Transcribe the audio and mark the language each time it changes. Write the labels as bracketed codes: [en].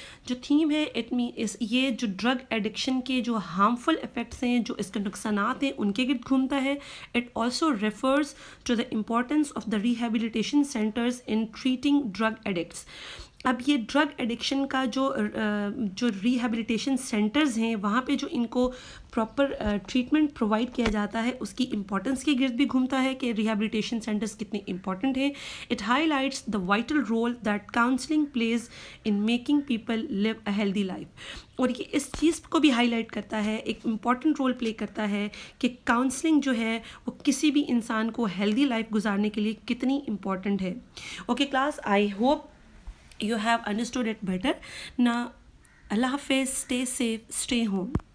[ur] جو تھیم ہے یہ جو ڈرگ ایڈکشن کے جو ہارمفل افیکٹس ہیں, جو اس کے نقصانات ہیں, ان کے گرد گھومتا ہے. [en] It also refers to the importance of the rehabilitation centers in treating drug addicts. [ur] اب یہ ڈرگ ایڈکشن کا جو ریہیبلیٹیشن سینٹرز ہیں وہاں پہ جو ان کو پراپر ٹریٹمنٹ پرووائڈ کیا جاتا ہے اس کی امپورٹنس کے گرد بھی گھومتا ہے کہ ریہیبلیٹیشن سینٹرز کتنے امپورٹنٹ ہیں. [en] It highlights the vital role that counselling plays in making people live a healthy life. [ur] اور یہ اس چیز کو بھی ہائی لائٹ کرتا ہے, ایک امپورٹنٹ رول پلے کرتا ہے کہ کاؤنسلنگ جو ہے وہ کسی بھی انسان کو ہیلدی لائف گزارنے کے لیے کتنی امپورٹنٹ ہے. [en] Okay class, I hope you have understood it better. Now, Allah Hafiz, stay safe, stay home.